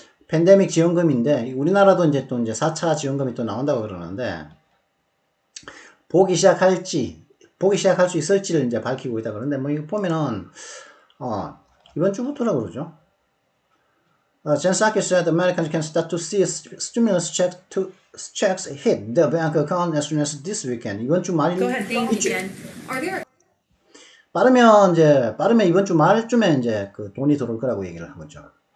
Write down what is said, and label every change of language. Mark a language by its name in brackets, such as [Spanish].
[Korean] 팬데믹 지원금인데 우리나라도 이제 또 이제 4차 지원금이 또 나온다고 그러는데 보기 시작할 수 있을지를 이제 밝히고 있다 그러는데 뭐 이거 보면은 이번 주부터라고 그러죠. [English] Jen Psaki said Americans can start to see stimulus checks hit the bank account as soon as this weekend. [Korean] 이번 주 말. [English] Go ahead. Thank you, Jen. Are there? [Korean] 빠르면 이번 주 말쯤에 이제 그 돈이 들어올 거라고 얘기를 한 거죠.